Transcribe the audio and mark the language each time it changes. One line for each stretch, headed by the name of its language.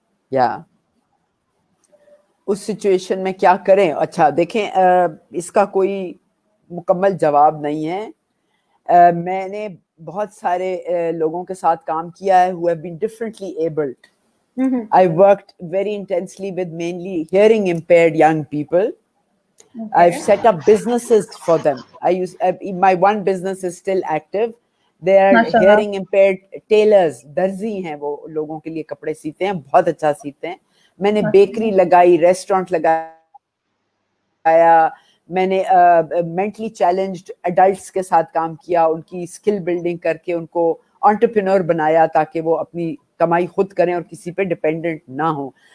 Urdu: یا اس سچویشن میں کیا کریں؟ اچھا دیکھیں، اس کا کوئی مکمل جواب نہیں ہے. میں نے بہت سارے لوگوں کے ساتھ کام کیا ہے
English: who have been differently abled. I worked very intensely with mainly hearing impaired young people. I've set up businesses for them. My one business is still active. They are hearing impaired tailors,
Urdu: درزی ہیں، وہ لوگوں کے لیے کپڑے سیتے ہیں، بہت اچھا سیتے ہیں. میں نے بیکری لگائی، ریسٹورینٹ لگایا. میں نے مینٹلی چیلنجڈ ایڈلٹس کے ساتھ کام کیا، ان کی اسکل بلڈنگ کر کے ان کو انٹرپرینور بنایا تاکہ وہ اپنی کمائی خود کریں اور کسی پہ ڈپینڈنٹ نہ ہوں.